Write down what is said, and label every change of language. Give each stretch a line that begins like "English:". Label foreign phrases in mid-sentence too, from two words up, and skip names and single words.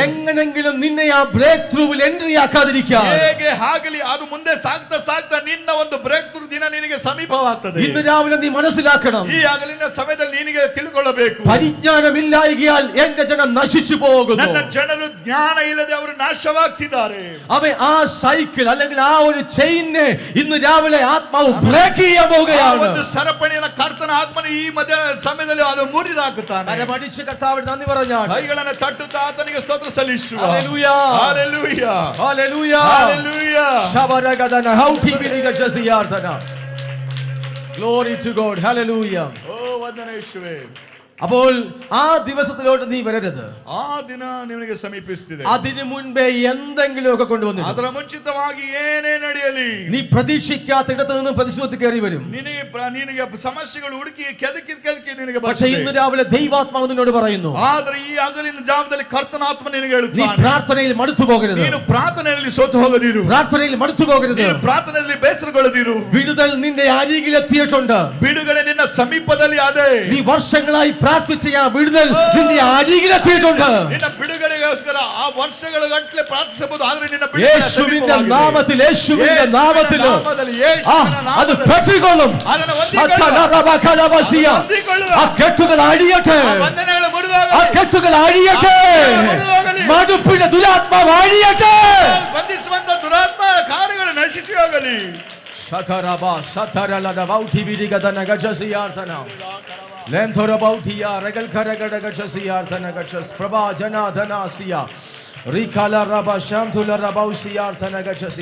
Malayalam: എങ്ങനെങ്കിലും നിന്നെ ആ ബ്രേക്ക് ത്രൂവിൽ എൻട്രി ആക്കാൻ വരാതിരിക്കാൻ
Kannada: ಹೇಗೆ ಆಗಲಿ ಅದು ಮುಂದೆ ಸಾಗ್ತಾ ಸಾಗ್ತಾ ನಿನ್ನ ಒಂದು
English: break through
Kannada: ದಿನ ನಿನಗೆ ಸಮೀಪವಾಗ್ತದೆ.
Malayalam: ഇന്ന് രാവിലെ നീ മനസ്സിലാക്കണം,
Kannada: ಈ ಹಗಲಿನ ಸಮಯದಲ್ಲಿ ನಿನಗೆ ತಿಳ್ಕೊಳ್ಳಬೇಕು,
Malayalam: പരിജ്ഞാനമില്ലായികയാൽ എന്റെ ജനം നശിച്ചു പോകുന്നു.
Kannada: ನನ್ನ ಜನರು ಜ್ಞಾನ ಇಲ್ಲದೆ ಅವರು ನಾಶವಾಗ್ತಿದ್ದಾರೆ.
Malayalam: അവൻ ആ സൈക്കിൾ അല്ലെങ്കിൽ ആ ഒരു ചെയിനെ ഇന്ന് രാവിലെ ആത്മാവ് ബ്രേക്ക് ചെയ്യാൻ പോവുകയാണ്.
Kannada: ಒಂದು ಸರಪಣಿಯನ್ನು ಕರ್ತನ ಆತ್ಮನ ಈ ಮಧ್ಯ ಸಮಯದಲ್ಲಿ ಅದು ಮುರಿದಾಕುತ್ತಾನೆ.
Malayalam: കരമടിച്ച് കർത്താവിന് നന്ദി പറഞ്ഞാൽ
Kannada: ಕೈಗಳನ್ನು ತಟ್ಟುತ್ತಾ ಆತನಿಗೆ ಸ್ತೋತ್ರ ಸಲ್ಲಿಸುವ.
Malayalam: ഹല്ലേലൂയ
Kannada: ಹಲ್ಲೆಲೂಯಾ
Malayalam: ഹല്ലേലൂയ
Kannada: ಹಲ್ಲೆಲೂಯಾ. ശബരഗദന ഹൗതി ബിലിഗ ജസിയാർതന.
English: Glory to God. Hallelujah.
Kannada: ಓ ವಂದನೆ ಯೇಸುವೇ.
Malayalam: അപ്പോൾ ആ ദിവസത്തിലോട്ട് നീ വരരുത്.
Kannada: ಆ ದಿನ ನಿನಗೆ ಸಮೀಪಿಸುತ್ತಿದೆ.
Malayalam: അതിനു മുൻപേ എന്തെങ്കിലുമൊക്കെ കൊണ്ടുവന്നു.
Kannada: ಅದರ ಮುಂಚಿತವಾಗಿ ಏನೇ ನಡೆಯಲಿ
Malayalam: നീ പ്രതീക്ഷിക്കാത്ത ഇടത്ത് നിന്ന് പ്രതിസന്ധി കയറി വരും.
Kannada: ನಿನಗೆ ಸಮಸ್ಯೆಗಳು ಹುಡುಕಿ ಕೆದಕಿ ನಿನಗೆ
Malayalam: പക്ഷേ ഇന്ന് രാവിലെ ദൈവാത്മാവ് നിന്നോട് പറയുന്നു,
Kannada: ಆದ್ರೆ ಈ ಹಗಲಿನ ಜಾವದಲ್ಲಿ ಕರ್ತನಾತ್ಮ ನಿನಗೆ
Malayalam: നീ
Kannada: ಹೇಳುತ್ತಾನೆ,
Malayalam: പ്രാർത്ഥനയിൽ മടുത്തു പോകരുത്.
Kannada: ನೀನು ಪ್ರಾರ್ಥನೆಯಲ್ಲಿ ಸೋತು ಹೋಗದಿರು,
Malayalam: പ്രാർത്ഥനയിൽ മടുത്തു പോകരുത്.
Kannada: ನೀನು ಪ್ರಾರ್ಥನೆಯಲ್ಲಿ ಬೇಸರಗೊಳ್ಳದಿರು.
Malayalam: വിടുതൽ നിന്റെ അരികിലെത്തിയിട്ടുണ്ട്.
Kannada: ಬಿಡುಗಡೆ ನಿನ್ನ ಸಮೀಪದಲ್ಲಿ ಅದೇ.
Malayalam: നീ വർഷങ്ങളായി പ്രാർത്ഥിച്ച ആ വിടുതൽ നിന്റെ അരികിലെത്തിയിട്ടുണ്ട്.
Kannada: ನಿನ್ನ ಬಿಡುಗಡೆಗೋಸ್ಕರ ಆ ವರ್ಷಗಳ ಗಟ್ಟಲೆ ಪ್ರಾರ್ಥಿಸಬಹುದು, ಆದ್ರೆ ನಿನ್ನ
Malayalam: യേശുവിന്റെ നാമത്തിൽ, യേശുവിന്റെ നാമത്തിൽ അത് പെട്ടിക്കൊള്ളും. ആ കെട്ടുകൾ അഴിയട്ടെ, ആ കെട്ടുകൾ അഴിയട്ടെ, മടുപ്പിന്റെ ദുരാത്മാവ് അഴിയട്ടെ.
Kannada: ಬಂಧಿಸುವಂತ ದುರಾತ್ಮ ಕಾರ್ಯಗಳು ನಶಿಸಿ ಹೋಗಲಿ. ಶಕರಬ ಸತರಲದ ವೌಠಿ ಬಿರಿಗದನ ಗಜಸಿಯಾರ್ಥನ ಲೆಂಥೊರ ಬೌಠಿಯ ರಗಲ್ ಖರಗಡ ಗಜಸಿಯಾರ್ಥನ ಗಜಸ್ ಪ್ರಭಾ ಜನಾಧನಾಸಿಯ ರಿಕಾಲ ರಬ ಶಾಂತುಲ ರಬೌಸಿಯಾರ್ಥನ ಗಜಸಿಯ.